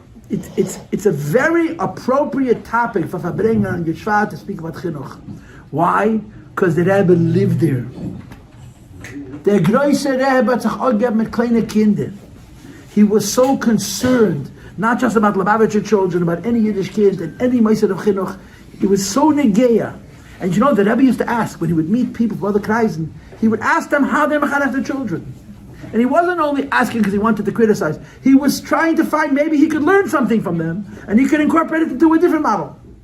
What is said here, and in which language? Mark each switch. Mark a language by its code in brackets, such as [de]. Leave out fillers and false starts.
[en] It's a very appropriate topic for Farbrengen and Shvat to speak about Chinuch. Why? Because the Rabbi lived there. [yi] Der große Rebbe hat sich auch gegeben mit kleinen Kindern. [en] He was so concerned, not just about Lubavitcher children, about any Yiddish kid and any Meiser of Chinuch. He was so negeya. And you know, the Rebbe used to ask, when he would meet people from other kreisen, he would ask them how they mechanech their children. And he wasn't only asking because he wanted to criticize. He was trying to find maybe he could learn something from them, and he could incorporate it into a different model.